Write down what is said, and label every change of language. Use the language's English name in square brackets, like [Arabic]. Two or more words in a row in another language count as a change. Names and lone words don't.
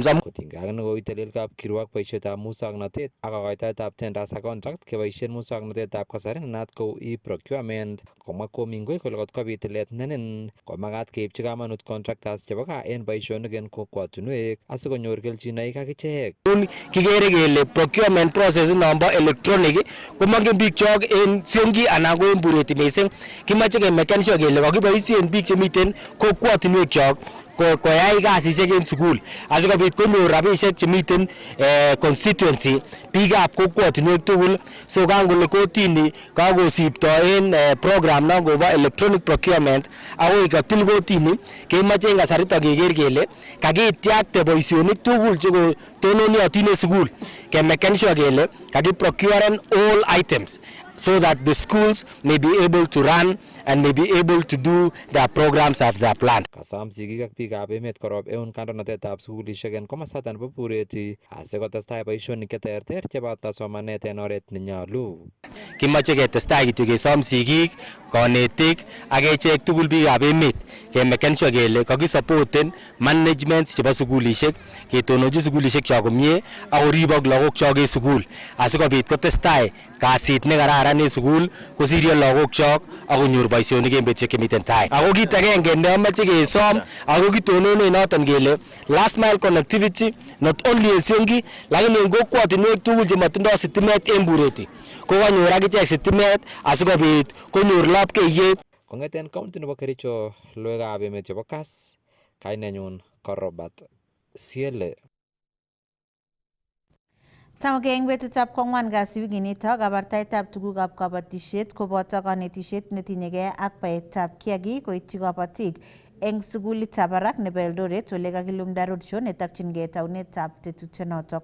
[Kalenjin] Kotinygei ak nekoitelel kapkirwok boisietab musoknotet ak kokoitoetab tenders ak contract keboisien musoknotetab kasari nenat kou e-procurement komwa Komingoi kole kotkobit tilet nenin komakat keipchi kamanut contractors chebo gaa en boisionik en kokwotunwek asikonyor kelchinoik akichek. Kikere kele [English] procurement process [Kalenjin] nombo electronic komongin biik chok en Siongi anan ko en Bureti mising. Kimache kemeken sure kele kakiboisien biik chemiten kokwotunwek chok koyai kasisiek en sukul asikobit konyor rabisiek chemiten constituency biikab kokwotunwek tugul. So kangole kotini kakosipto en program nangobo [English] electronic procurement [Kalenjin] akoi katil kotini kemoche en kasarito keker kele kakitiakte boisionik tugul chekotononiotin en sukul kemeken sure kele kakiprocuren [English] all items so that the schools may be able to run and may be able to do their programs as they are planned. [Kalenjin] Kasom sigik ak biikab emet korob eun kandoinatetab sukulishek en komosaton nebo Bureti asikotestai boisionik cheterter cheboto somanet en oret nenyolu. Kimache ketestai kityo kesom sigik, konetik ak echek tugul biikab emet kemeken sure kele kakisupporten management chebo sukulishek ketononji sukulishek chok komie ak koribok lagokchok en sukul asikobit kotestai kasit nekararan en sukul kosiryo lagokchok ak konyor boisionik en betusiek chemiten tai. Ako kit agenge neomoche kesom ako kitononen noton kele [English] last mile connectivity not only [Kalenjin] en Siongi lakini en kokwotinwek tugul chemotindoo sitimet en Bureti kokanyor akichek sitimet asikobit konyor lapkeiyet. Kong'eten county nebo Kericho, logoiwekab emet chebo Kass, kainenyun ko Robert Siele. Tamke eng betutab kwang'wan kasi wikinito kabartaetab tugukab kabatisiet koboto kanetisiet netinyegei ak baetab kiagik koityi kabatik eng sukulitab barak nebo Eldoret ole kakilumda roadshow netokyingei taunetab tetutyonotok.